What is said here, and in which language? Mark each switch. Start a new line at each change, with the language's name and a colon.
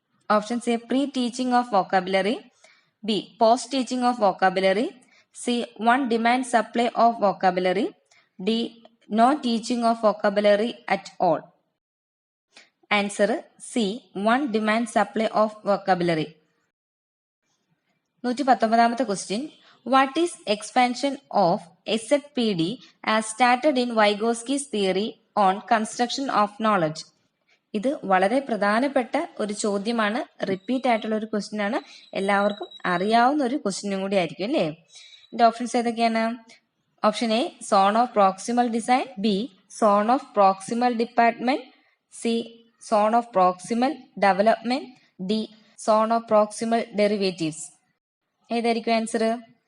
English: Options A pre teaching of vocabulary. B post teaching of vocabulary. C on demand supply of vocabulary. D no teaching of vocabulary at all. Answer C on demand supply of vocabulary. 119ാമത്തെ question. What is expansion of SZPD as started in Vygotsky's theory on construction of knowledge?
Malayalam: ഇത് വളരെ പ്രധാനപ്പെട്ട ഒരു ചോദ്യമാണ്. Repeat ആയിട്ടുള്ള ഒരു question ആണ്. എല്ലാവർക്കും അറിയാവുന്ന ഒരു ക്വസ്റ്റ്യനും കൂടി ആയിരിക്കും അല്ലേ? ഇതിന്റെ ഓപ്ഷൻസ് ഏതൊക്കെയാണ്?
English: Option A zone of proximal design. B zone of proximal department. C zone of proximal development. D zone of proximal derivatives.
Malayalam: ഏതായിരിക്കും
English: Answer?